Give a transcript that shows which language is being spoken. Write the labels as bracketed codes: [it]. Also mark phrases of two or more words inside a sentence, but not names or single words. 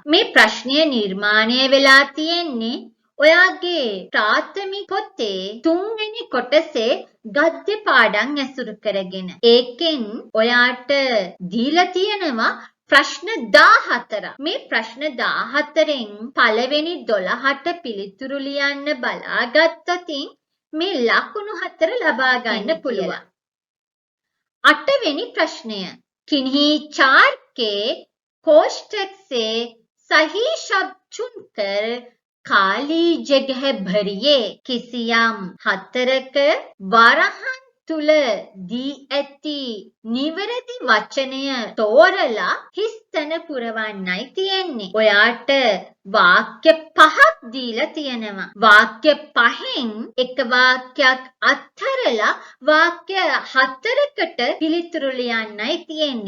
[si] මේ ප්‍රශ්නය නිර්මාණය වෙලා තියෙන්නේ ඔයාගේ ප්‍රාථමික පොතේ 3 වෙනි කොටසේ ගද්‍ය පාඩම් ඇසුරු කරගෙන. ඒකෙන් ඔයාට දීලා තියෙනවා ප්‍රශ්න 14. මේ ප්‍රශ්න 14න් පළවෙනි 12ට පිළිතුරු ලියන්න බලාගත්තොත් මේ ලකුණු 4 ලබා ගන්න පුළුවන්. 8 වෙනි ප්‍රශ්න. [hi] किन्हीं 4 के कोष्टक से सही शब्द चुनकर खाली जगह भरिए. [si] किसियම් 4ක වරහන් තුල දී ඇති නිවැරදි වචනය තෝරලා හිස්තැන පුරවන්නයි තියෙන්නේ. ඔයාට වාක්‍ය 5ක් දීලා තියෙනවා. වාක්‍ය 5න් එක වාක්‍යයක් අත්හැරලා වාක්‍ය 4කට පිළිතුරු ලියන්නයි තියෙන්නේ.